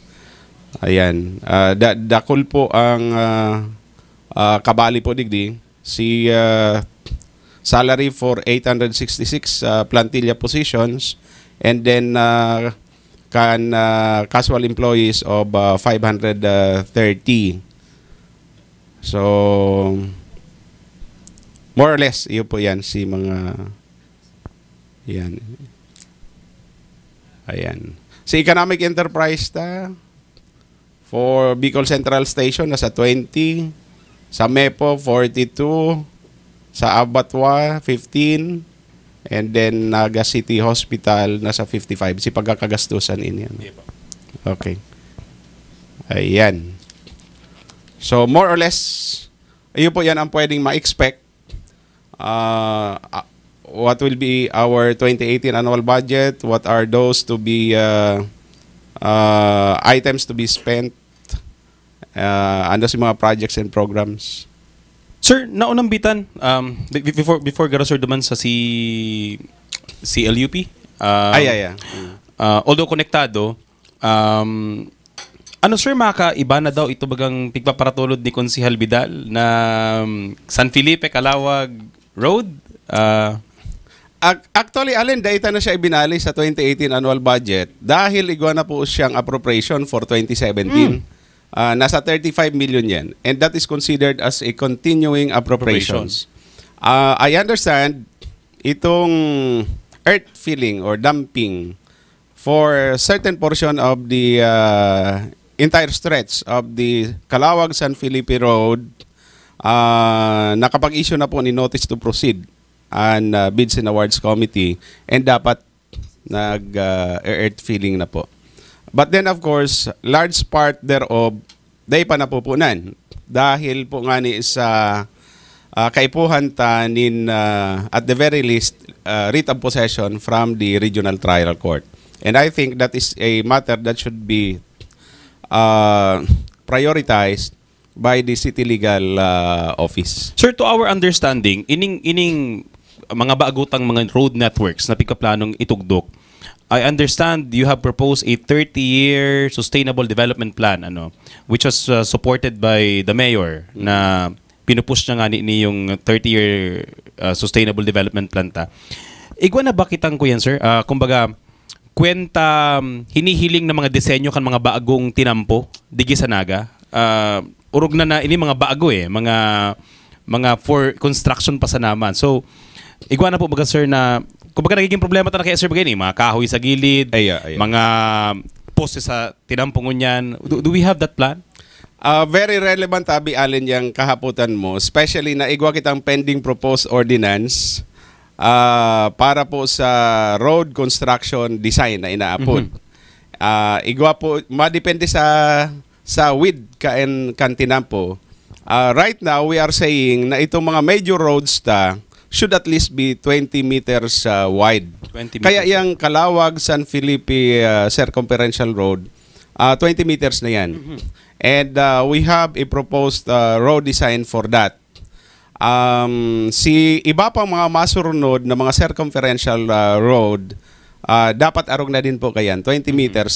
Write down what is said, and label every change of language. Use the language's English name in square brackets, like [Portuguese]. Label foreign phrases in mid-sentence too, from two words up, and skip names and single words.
[Bikol] Ayan. Dakol po ang kabali po digdi. [English] Si salary for 866 plantilla positions, and then casual employees of 530. So, more or less, [Bikol] iyo po yan, si mga, yan. Ayan. Si [English] economic enterprise for [Bikol] Bicol Central Station, nasa 20. Sa MEPO, 42. Sa Abatwa, 15. [English] And then, [Bikol] Naga City Hospital, nasa 55. Si pagkakagastusan yan. Okay. Ayan. [English] So, more or less, [Bikol] iyo po yan ang pwedeng ma-expect. [English] What will be our 2018 annual budget? What are those to be items to be spent? [Bikol] Ano si mga [English] projects and programs? [Bikol] Sir, naunang bitan, before garo sir duman sa CLUP. Although konektado, ano sir, makaiba na daw ito bagang pigpaparatulod ni Konsehal Vidal na San Felipe Calawag Road? Actually, Allen, data na siya ibinali sa 2018 [English] annual budget [Bikol] dahil igwa na po siyang [English] appropriation for [Bikol] 2017. Nasa 35 million yan. [English] And that is considered as a continuing appropriations. I understand itong earth filling or dumping for certain portion of the entire stretch of the Calawag-San Felipe Road, [Bikol] nakapag-issue na po ni [English] Notice to Proceed and Bids and Awards Committee, and [Bikol] dapat nag-earth filling na po. [English] But then of course, large part thereof, [Bikol] day pa napupunan. Dahil po nga ni sa kaipuhan ta nin [English] at the very least, writ of possession from the Regional Trial Court. And I think that is a matter that should be prioritized by the City Legal Office. Sir, to our understanding, [Bikol] ining mga baagutang mga [English] road networks [Bikol] na pikaplanong itugdok, [English] I understand you have proposed a 30-year sustainable development plan, which was supported by the mayor, [Bikol] na pinupush niya nga ni yung [English] 30-year sustainable development plan ta. [Bikol] Igwa na ba kitang ko yan, sir? Kumbaga, kwenta hinihiling na mga disenyo kan mga baagong tinampo digi sa Naga. Urog na ini mga baago mga [English] for construction [Bikol] pa sa naman. So, igwa na po baga, sir, na kumbaga nagiging problema ta na kay sir bagay ni mga kahoy sa gilid, mga poste sa tinampungon yan. [English] Do we have that plan? Very relevant, [Bikol] Abi Allen, yung kahaputan mo, especially na igwa kitang [English] pending proposed ordinance [Bikol] para po sa [English] road construction design [Bikol] na inaapod. Igwa po, madepende sa width kan tinampo. [English] Right now, we are saying na itong mga major roads should at least be 20 meters wide. 20 meters. [Bikol] Kaya yung Calawag-San Felipe Circumferential Road, 20 meters na yan. [English] And we have a proposed road design for that. [Bikol] Iba pang mga masurunod na mga [English] circumferential road, [Bikol] dapat arog na din po kayan, 20 meters.